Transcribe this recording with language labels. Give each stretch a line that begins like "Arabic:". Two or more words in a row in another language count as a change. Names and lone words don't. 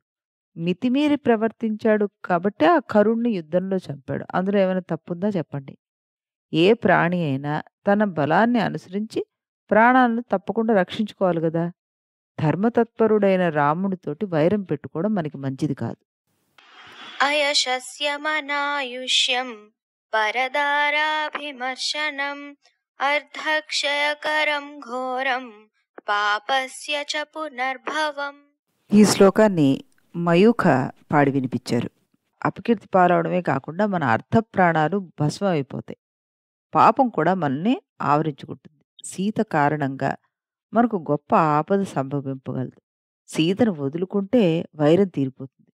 Telugu: మితిమీరి ప్రవర్తించాడు కాబట్టి ఆ కరుణ్ణి యుద్ధంలో చంపాడు. అందులో ఏమైనా తప్పుందా చెప్పండి? ఏ ప్రాణి అయినా తన బలాన్ని అనుసరించి ప్రాణాలను తప్పకుండా రక్షించుకోవాలి గదా! ధర్మతత్పరుడైన రాముడితోటి వైరం పెట్టుకోవడం మనకి మంచిది కాదు."
Sanskrit: अयशस्यमनायुष्यं परदाराभिमर्शनम् अर्धक्षयकरं घोरं पापस्य च पुनर्भवम्.
Telugu: ఈ శ్లోకాన్ని మయూఖ పాడి వినిపించారు. అపకీర్తి పాలవడమే కాకుండా మన అర్ధప్రాణాలు భస్మం అయిపోతాయి. పాపం కూడా మనల్ని ఆవరించుకుంటుంది. సీత కారణంగా మనకు గొప్ప ఆపద సంభవింపగలదు. సీతను వదులుకుంటే వైరం తీరిపోతుంది.